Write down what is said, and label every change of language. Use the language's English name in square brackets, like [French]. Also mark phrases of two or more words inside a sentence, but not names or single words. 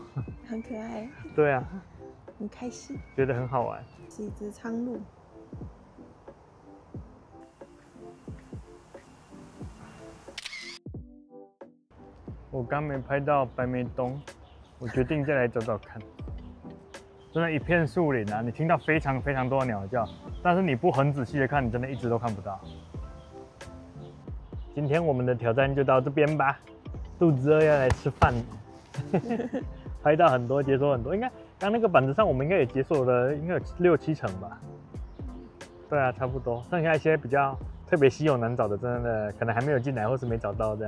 [Chinese] 很可愛。對啊。很開心，覺得很好玩。是一隻蒼鷺。我剛沒拍到白眉東，我決定再來找找看。真的，一片樹林啊，你聽到非常非常多的鳥叫，但是你不很仔細的看，你真的一直都看不到。今天我們的挑戰就到這邊吧，肚子餓要來吃飯。拍到很多，解鎖很多，應該剛那個板子上我們應該也解鎖了，應該有6、7成吧。對啊，差不多，剩下一些比較特別稀有難找的，真的可能還沒有進來或是沒找到這樣。